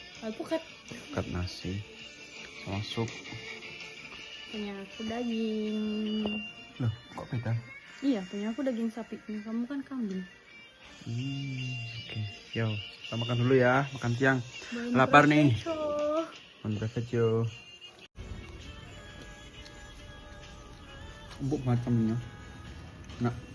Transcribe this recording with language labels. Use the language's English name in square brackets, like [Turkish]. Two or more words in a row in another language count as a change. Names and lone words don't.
[Indonesian] Alpukat. Ikat nasi sama sup. Punya aku daging. Loh, kok beda? Iya, punya aku daging sapi. Punya kamu kan kambing. Oke. Yo, kita makan dulu ya, makan siang. [Spanish] Buen [Indonesian] Lapar nih. [Spanish] provecho. Bon provecho. [Indonesian] Empuk banget kambingnya. Enak.